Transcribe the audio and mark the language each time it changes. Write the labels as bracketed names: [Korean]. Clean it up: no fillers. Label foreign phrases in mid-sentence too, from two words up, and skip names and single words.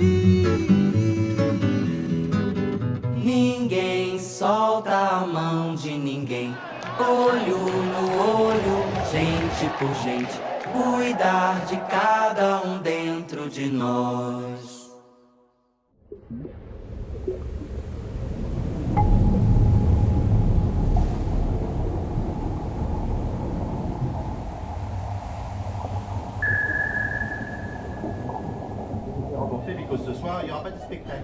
[Portuguese] Ninguém solta a mão de ninguém. Olho no olho, gente por gente. Cuidar de cada um dentro de nós. [French] Ce soir, il n'y aura pas de spectacle.